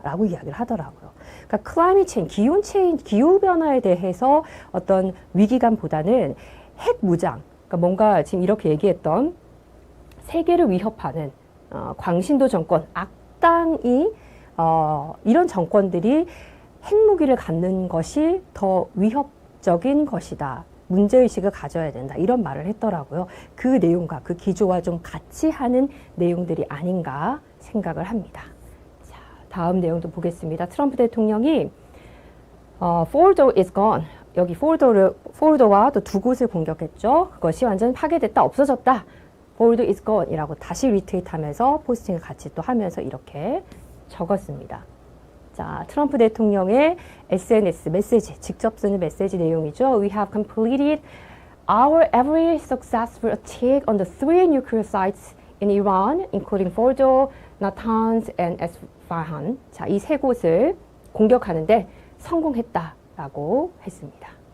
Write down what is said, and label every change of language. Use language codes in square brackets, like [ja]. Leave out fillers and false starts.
[ko] 라고 이야기를 하더라고요. 그러니까 클라이밋 체인지, 기후변화에 대해서 어떤 위기감보다는 핵 무장, 그러니까 뭔가 지금 이렇게 얘기했던 세계를 위협하는 광신도 정권, 악당이 이런 정권들이 핵무기를 갖는 것이 더 위협적인 것이다. 문제의식을 가져야 된다. 이런 말을 했더라고요. 그 내용과 그 기조와 좀 같이 하는 내용들이 아닌가 생각을 합니다. 자, 다음 내용도 보겠습니다. 트럼프 대통령이 [en] Fordo is gone. [ko] 여기 Fordo와 또 두 곳을 공격했죠. 그것이 완전 파괴됐다. 없어졌다. [en] Fordo is gone [ko] 이라고 다시 리트윗하면서 포스팅을 같이 또 하면서 이렇게 적었습니다. 자, 트럼프 대통령의 SNS 메시지, 직접 쓰는 메시지 내용이죠. [en] We have completed our every successful attack on the 3 nuclear sites in Iran, including Fordo, Natanz, and Esfahan. [ko] 자, 이 세 곳을 공격하는데 성공했다라고 했습니다.